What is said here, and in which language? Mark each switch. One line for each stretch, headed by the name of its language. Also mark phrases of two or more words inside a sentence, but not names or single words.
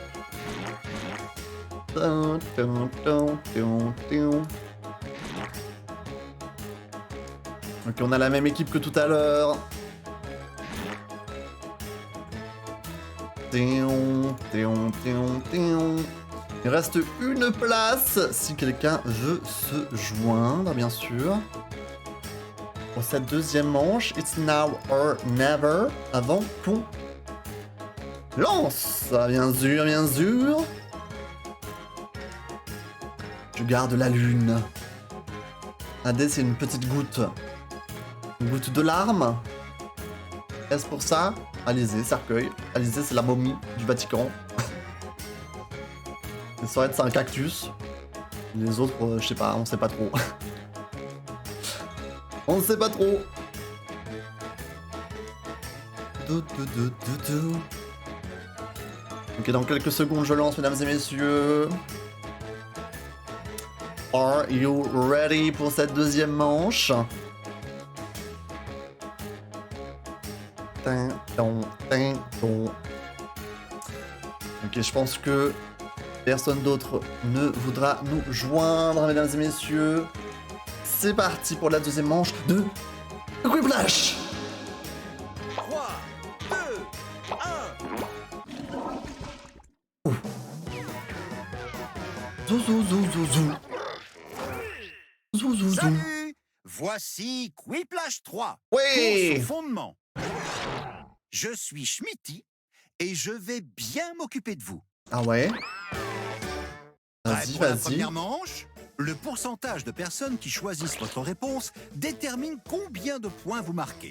French: Ok, on a la même équipe que tout à l'heure. Il reste une place si quelqu'un veut se joindre, bien sûr. Pour cette deuxième manche,
English: it's now or never,
French: avant qu'on lance. Bien sûr, bien sûr. Je garde la lune. AD, c'est une petite goutte. Une goutte de larmes. Est-ce pour ça? Alizé, cercueil. Alizé, c'est la momie du Vatican. Les Sorette, c'est un cactus. Les autres, je sais pas, on sait pas trop. On ne sait pas trop. Ok, dans quelques secondes, je lance, mesdames et messieurs.
English: Are you ready
French: pour cette deuxième manche? Ok, je pense que personne d'autre ne voudra nous joindre, mesdames et messieurs. C'est parti pour la deuxième manche de Quiplash. 3, 2, 1. Zou, zou, zou, zou, zou. Zou, zou, zou. Salut! Voici Quiplash 3. Oui! Pour son fondement. Je suis Schmitty et je vais bien m'occuper de vous. Ah ouais? Prêt Vas-y, pour la vas-y. première manche? Le pourcentage de personnes qui choisissent votre réponse détermine combien de points vous marquez.